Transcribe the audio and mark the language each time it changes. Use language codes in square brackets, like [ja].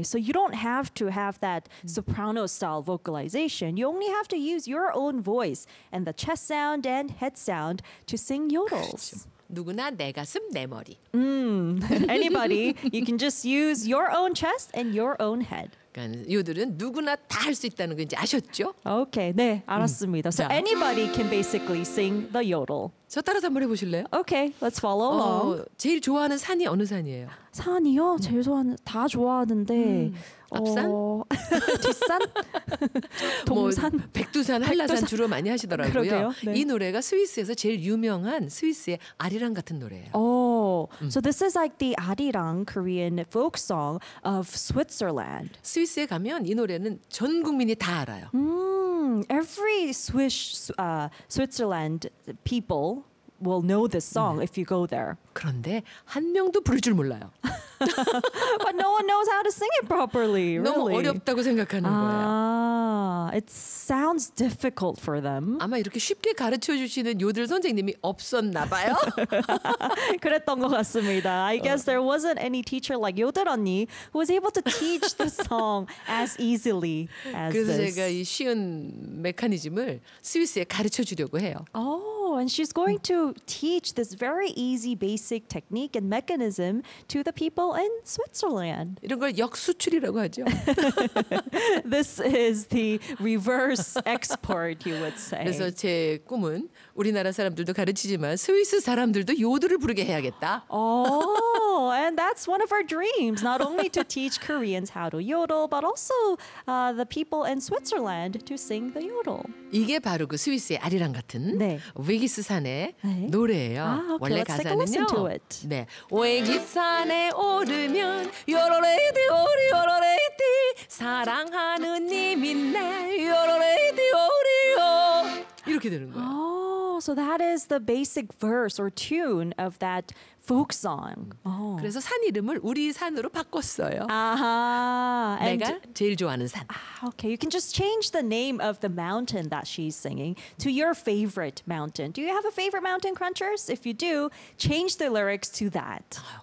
[en] So you don't have to have that soprano style vocalization. You only have to use your own voice and the chest sound and head sound to sing yodels. [ko] 그렇죠. 누구나 내 가슴 내 머리. [en] Anybody, you can just use your own chest and your own head. [ko] 그러니까 요들은 누구나 다 할 수 있다는 거 이제 아셨죠? [en] Okay, [ko] 네, 알았습니다. [en] So anybody can basically sing the yodel. [ko] 저 따라서 한번 해보실래요? [en] Okay, let's follow along. [ko] 제일 좋아하는 산이 어느 산이에요? 산이요? 제일 좋아하는 다 좋아하는데. 앞산? 뒷산? 동산? 뭐 백두산, 한라산 주로 많이 하시더라고요. 그러게요? 네. 이 노래가 스위스에서 제일 유명한 스위스의 아리랑 같은 노래예요. [en] So this is like the 아리랑 Korean folk song of Switzerland. [ko] 스위스에 가면 이 노래는 전 국민이 다 알아요. [en] Every Swiss, Switzerland people will know this song if you go there. [ko] 그런데 한 명도 부를 줄 몰라요. [en] But no one knows how to sing it properly, really. [ko] 너무 어렵다고 생각하는 거예요. [en] It sounds difficult for them. [ko] 아마 이렇게 쉽게 가르쳐주시는 요들 선생님이 없었나 봐요. 그랬던 것 같습니다. [en] I guess there wasn't any teacher like 요들 언니 who was able to teach the song as easily as [ko] 그래서 [en] this. [ko] 그래서 제가 이 쉬운 메커니즘을 스위스에 가르쳐주려고 해요. [en] Oh, and she's going to teach this very easy basic technique and mechanism to the people in Switzerland. [ko] 이런 걸 역수출이라고 하죠. [en] This is the reverse export, you would say. [ko] 그래서 제 꿈은 우리나라 사람들도 가르치지만 스위스 사람들도 요들을 부르게 해야겠다. [en] Oh, and that's one of our dreams. Not only to teach Koreans how to yodel, but also the people in Switzerland to sing the yodel. [ko] 이게 바로 그 스위스의 아리랑 같은 네. 위기스 산의 네. 노래예요. 아, okay. 원래 [en] Let's [ko] 가사는요. [en] Listen to it. [ko] 네, 위기스산에 오르면 요로레이디 오리 요로레이디 사랑하는 님 있네 요로레이디 오리 요로레이디 그렇게 되는 거야. [en] Oh, so that is the basic verse or tune of that folk song. Oh. [ko] 그래서 산 이름을 우리 산으로 바꿨어요. 아하. 내가 제일 좋아하는 산. [en] Okay, you can just change the name of the mountain that she's singing to your favorite mountain. Do you have a favorite mountain, Crunchers? If you do, change the lyrics to that.